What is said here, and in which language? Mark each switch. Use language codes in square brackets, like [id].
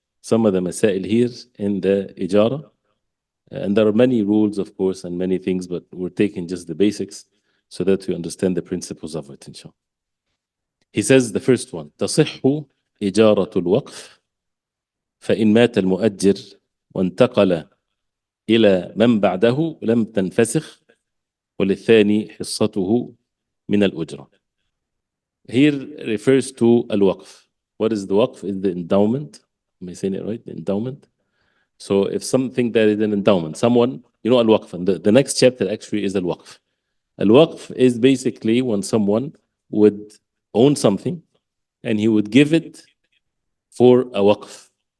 [en] Some of the مسائل here in the إجارة, and there are many rules, of course, and many things, but we're taking just the basics so that we understand the principles of it, inshallah. He says the first one, [ar] تصح إجارة الوقف فإن مات المؤجر وانتقل إلى من بعده لم تنفسخ وللثاني حصته من الأجرة. [en] Here refers to الوقف. What is the waqf? Is the endowment. Am I saying it right? The endowment. So if something that is an endowment, someone, al-waqf, and the next chapter actually is al-waqf. Al-waqf is basically when someone would own something and he would give it for a waqf.